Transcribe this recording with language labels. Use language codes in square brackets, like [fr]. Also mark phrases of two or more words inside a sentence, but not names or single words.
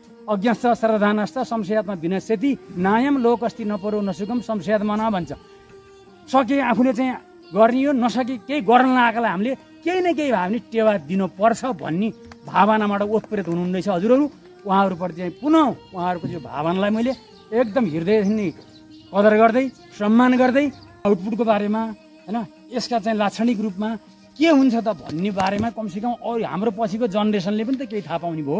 [sa] अज्ञश्च श्रद्धानश्च संशयात्मा विनश्यति नायम लोकस्ति नपरो नसुकम संशयात्मा भन्छ। [ne] सके आफूले चाहिँ गर्ने हो, नसके केही गर्न लागेकोलाई हामीले केही न केही भए पनि टेवा दिनुपर्छ भन्ने भावनाबाट ओतप्रेत हुनुहुँदैछ हजुरहरू। उहाँहरूप्रति चाहिँ पुनः उहाँहरूको त्यो भावनालाई मैले एकदम हृदयदेखि नै कदर गर्दै सम्मान गर्दै आउटपुटको बारेमा होइन यसका चाहिँ लाक्षणिक रूपमा के हुन्छ त भन्ने बारेमा कमसेकम अरू हाम्रो पछिको जेनेरेसनले पनि त केही थाहा पाउने भयो।